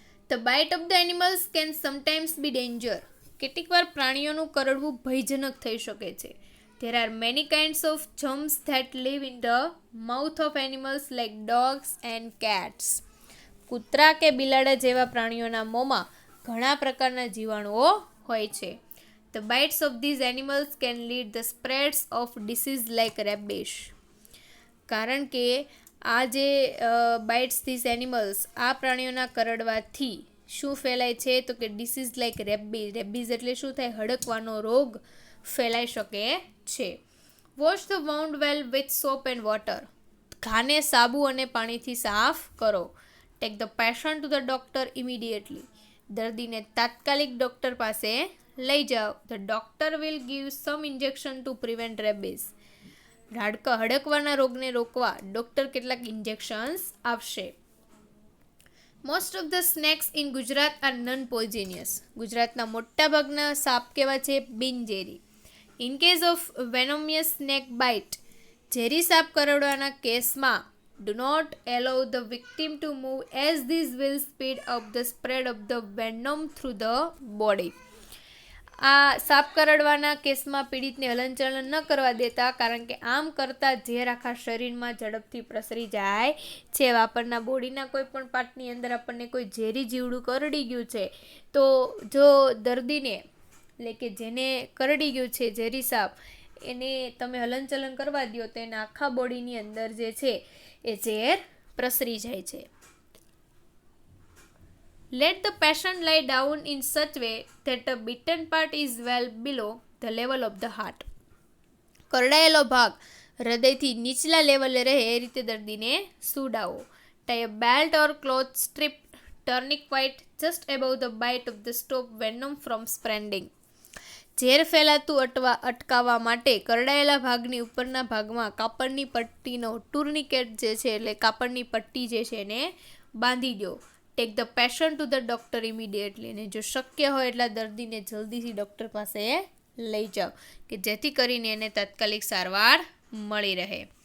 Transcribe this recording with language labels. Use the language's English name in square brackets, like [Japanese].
[English] The bite of the animals can sometimes be danger. [Gujarati] કેટલીક વાર પ્રાણીઓનું કરડવું ભયજનક થઈ શકે છે. [English] There are many kinds of germs that live in the mouth of animals like dogs and cats. [Gujarati] કૂતરા કે બિલાડા જેવા પ્રાણીઓના મોંમાં ઘણા પ્રકારના જીવાણુઓ હોય છે. [English] The bites of these animals can lead the spreads of disease like rabies. [Gujarati] કારણ કે આ જે [English] bites these animals [Gujarati] આ પ્રાણીઓના કરડવાથી શું ફેલાય છે તો કે [English] Disease like rabies. [Gujarati] રેબીઝ એટલે શું થાય? હડકવાનો રોગ ફેલાઈ શકે છે. [English] Wash the wound well with soap and water. [Gujarati] ઘાને સાબુ અને પાણીથી સાફ કરો. [English] Take the patient to the doctor immediately. [Gujarati] દર્દીને તાત્કાલિક ડૉક્ટર પાસે લઈ જાઓ. [English] The doctor will give some injection to prevent rabies. [Gujarati] હડકવાના રોગને રોકવા ડૉક્ટર કેટલાક ઇન્જેક્શન્સ આપશે. [English] Most of the snakes in Gujarat are non poisonous. [Gujarati] ગુજરાતના મોટાભાગના સાપ કેવા છે? બિનઝેરી. [English] in case of venomous snake bite [Gujarati] ઝેરી સાપ કરડવાના કેસમાં [English] Do not allow the victim to move as this will speed up the spread of the venom through the body. [Gujarati] આ સાપ કરડવાના કેસમાં પીડિતને હલનચલન ન કરવા દેતા, કારણ કે આમ કરતાં ઝેર આખા શરીરમાં ઝડપથી પ્રસરી જાય છે. આપણના બોડીના કોઈ પણ પાર્ટની અંદર આપણને કોઈ ઝેરી જીવડું કરડી ગયું છે, તો જો દર્દીને એટલે કે જેને કરડી ગયું છે ઝેરી સાપ, એને તમે હલનચલન કરવા દો તો એના આખા બોડીની અંદર જે છે એ ઝેર પ્રસરી જાય છે. [English] Let the patient lie down in such way that the bitten part is well below the level of the heart. [Gujarati] કરડાયેલો ભાગ હૃદયથી નીચલા લેવલે રહે એ રીતે દર્દીને સુડાવો. [English] Tie a belt or cloth strip tourniquet just above the bite of the stop venom from spreading. [Gujarati] ઝેર ફેલાતું અટકાવવા માટે કરડાયેલા ભાગની ઉપરના ભાગમાં કાપડની પટ્ટીનો ટુર્નિકેટ જે છે એટલે કાપડની પટ્ટી જે છે એને બાંધી દો. [English] Take the patient to the doctor immediately. [Gujarati] અને જો શક્ય હોય એટલા દર્દીને જલ્દીથી ડૉક્ટર પાસે લઈ જાઓ કે જેથી કરીને એને તાત્કાલિક સારવાર મળી રહે.